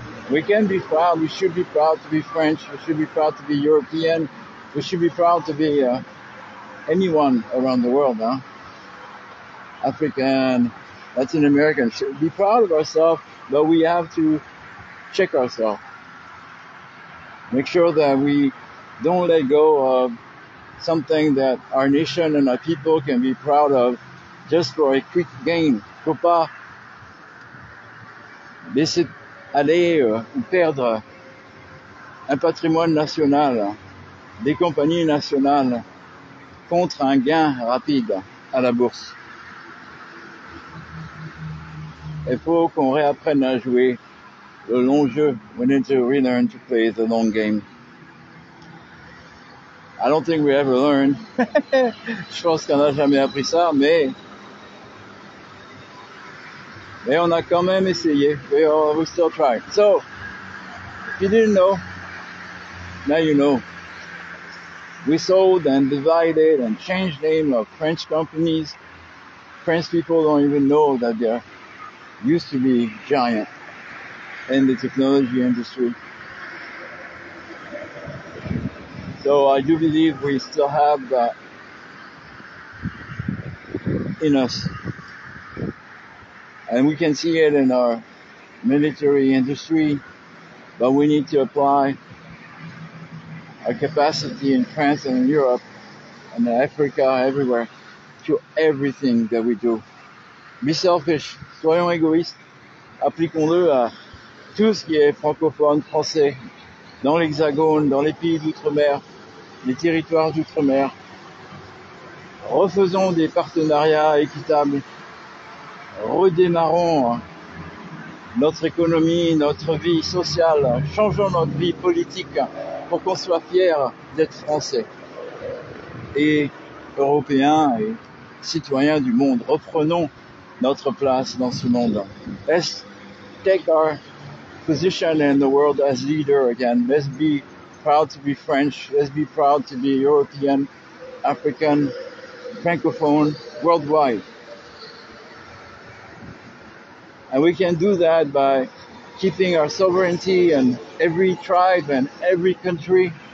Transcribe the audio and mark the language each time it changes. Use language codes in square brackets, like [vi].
[en] We can be proud, we should be proud to be French, we should be proud to be European, we should be proud to be anyone around the world, African, Latin American. Should be proud of ourselves, but we have to check ourselves. Make sure that we don't let go of something that our nation and our people can be proud of just for a quick gain. [fr] Faut pas laisser aller ou perdre un patrimoine national, des compagnies nationales contre un gain rapide à la bourse. Il faut qu'on réapprenne à jouer le long jeu. [en] We need to relearn to play the long game. I don't think we ever learned. [fr] Je pense qu'on n'a jamais appris ça, mais Mais on a quand même essayé. [en] We still try. So, if you didn't know, now you know. We sold and divided and changed name of French companies. French people don't even know that they're used to be giant in the technology industry. So I do believe we still have that in us. And we can see it in our military industry, but we need to apply our capacity in France and in Europe and in Africa, everywhere, to everything that we do. Be selfish, [fr] soyons égoïstes, appliquons-le à tout ce qui est francophone, français, dans l'Hexagone, dans les pays d'outre-mer, les territoires d'outre-mer. Refaisons des partenariats équitables, redémarrons notre économie, notre vie sociale, changeons notre vie politique pour qu'on soit fiers d'être français et européens et citoyens du monde. Reprenons notre place dans ce monde. [en] Let's take our position in the world as leader again. Let's be proud to be French. Let's be proud to be European, African, Francophone, worldwide. And we can do that by keeping our sovereignty in every tribe and every country.